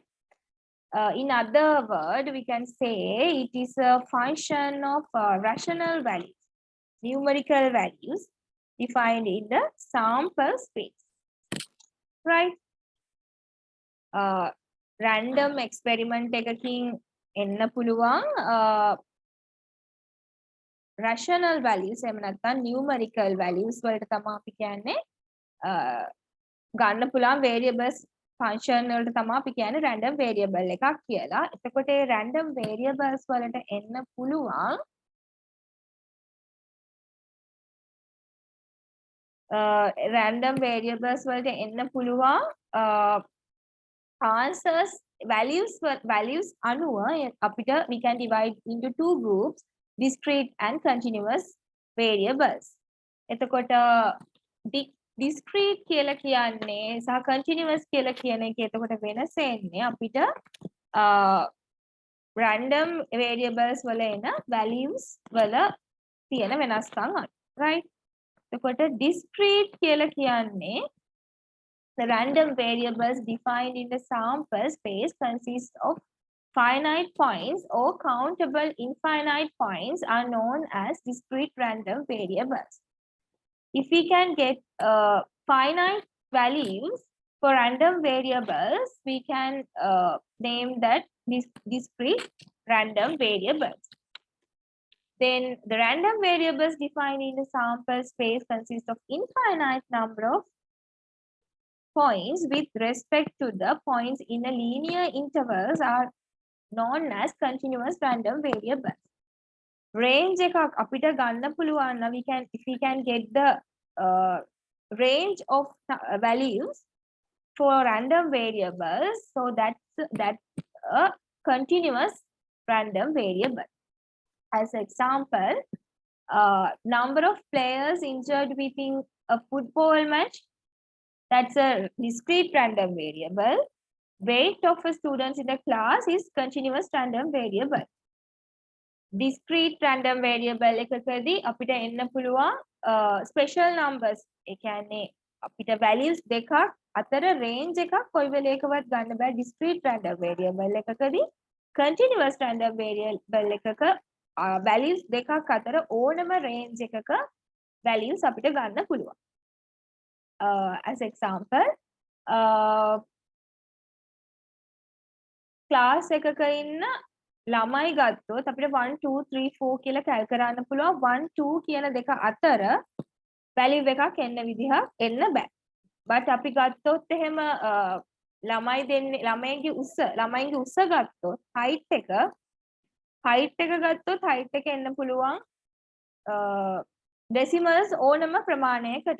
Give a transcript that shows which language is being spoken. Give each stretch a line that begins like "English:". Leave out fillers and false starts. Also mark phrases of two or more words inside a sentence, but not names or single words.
English: In other words, we can say it is a function of rational values, numerical values defined in the sample space, right? random experiment
Sinhala: එකකින් එන්න පුළුවන්
English: rational values
Sinhala: එහෙම නැත්නම්
English: numerical values
Sinhala: වලට තමයි අපි කියන්නේ ගන්න පුළුවන්
English: variables function
Sinhala: වලට තමයි අපි කියන්නේ
English: random variable
Sinhala: එකක් කියලා. එතකොට ඒ
English: random variables
Sinhala: වලට එන්න පුළුවන්
English: random variables
Sinhala: වලට එන්න පුළුවන්
English: answers values
Sinhala: අනුව අපිට
English: we can divide into two groups discrete and continuous variables.
Sinhala: එතකොට discrete කියලා කියන්නේ සහ continuous කියලා කියන එක එතකොට වෙනස එන්නේ අපිට
English: random variables
Sinhala: වල එන values වල තියෙන වෙනස්කම් අනුව right.
English: එතකොට discrete
Sinhala: කියලා කියන්නේ
English: the random variables defined in the sample space consist of finite points or countable infinite points are known as discrete random variables. If we can get finite values for random variables, we can name that discrete random variables. Then the random variables defined in the sample space consist of infinite number of points with respect to the points in a linear intervals are known as continuous random variables. Range
Sinhala: එකක් අපිට ගන්න පුළුවන් නම්
English: if we can get the range of values for random variables, so that's a continuous random variable. As example, number of players injured within a football match, that's a discrete random variable. Weight of a students in the class is continuous random variable. Discrete random variable
Sinhala: එකකදී අපිට එන්න පුළුවන්
English: special numbers.
Sinhala: ඒ කියන්නේ අපිට values දෙකක් අතර range එකක් කොයි වෙලේකවත් ගන්න බෑ
English: discrete random variable
Sinhala: එකකදී.
English: Continuous random variable
Sinhala: එකක values දෙකක් අතර ඕනම range එකක values අපිට ගන්න පුළුවන්.
English: As example,
Sinhala: class එකක ඉන්න ළමයි ගත්තොත් අපිට 1 2 3 4 කියලා කැල් කරන්න පුළුවන්. 1 2 කියන දෙක අතර value එකක් එන්න විදිහක් එන්න බෑ. but අපි ගත්තොත් එහෙම ළමයින්ගේ උස්ස ගත්තොත් height එක ගත්තොත් height එක එන්න පුළුවන් decimals ඕනම ප්‍රමාණයකට.